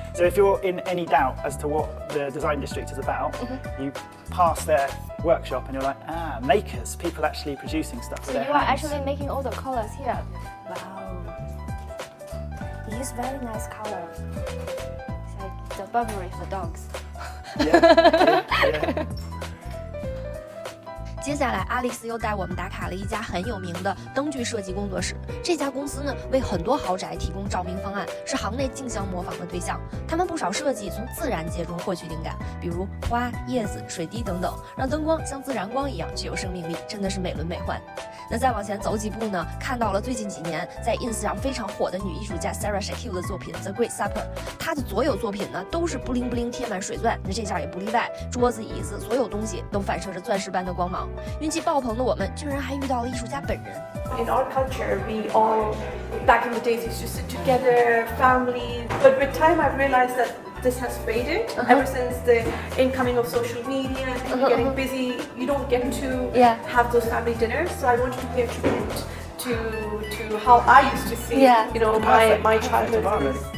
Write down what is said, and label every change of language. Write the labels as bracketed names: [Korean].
[English] So if you're in any doubt as to what the Design District is about, you pass their workshop and you're like, makers, people actually producing stuff with their hands. You are actually making all the colors here. Wow. You use very nice color. It's like the Burberry for dogs. Yeah. [Chinese] 接下来 ，Alex 又带我们打卡了一家很有名的灯具设计工作室。这家公司呢，为很多豪宅提供照明方案，是行内竞相模仿的对象。他们不少设计从自然界中获取灵感，比如花、叶子、水滴等等，让灯光像自然光一样具有生命力，真的是美轮美奂。那再往前走几步呢，看到了最近几年在 ins 上非常火的女艺术家 Sarah Shaquille 的作品 The Great Supper。她的所有作品呢，都是布灵布灵贴满水钻，那这下也不例外，桌子、椅子，所有东西都反射着钻石般的光芒。运气爆棚的我们，居然还遇到了艺术家本人。 [English] In our culture, we all, back in the days, used to sit together, family. But with time, I've realized that this has faded. Ever since the incoming of social media and people getting busy, you don't get to have those family dinners. So I wanted to pay a tribute to how I used to see, my childhood.